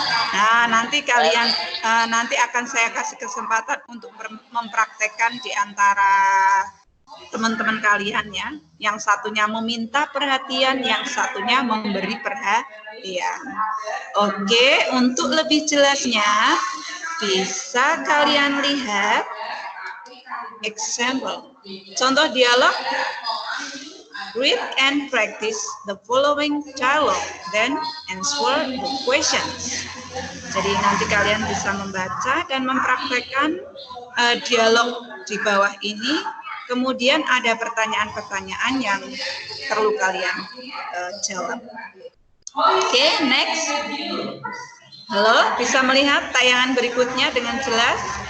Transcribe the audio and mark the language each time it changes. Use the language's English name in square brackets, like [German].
[Indonesian] Nah, nanti kalian nanti akan saya kasih kesempatan untuk mempraktekkan di antara teman-teman kalian ya. Yang satunya meminta perhatian, yang satunya memberi perhatian. Oke, untuk lebih jelasnya bisa kalian lihat example. Contoh dialog. [English] Read and practice the following dialogue, then answer the questions. [Indonesian] Jadi nanti kalian bisa membaca dan mempraktekkan dialog di bawah ini. Kemudian ada pertanyaan-pertanyaan yang perlu kalian jawab. Oke, next. Halo, bisa melihat tayangan berikutnya dengan jelas?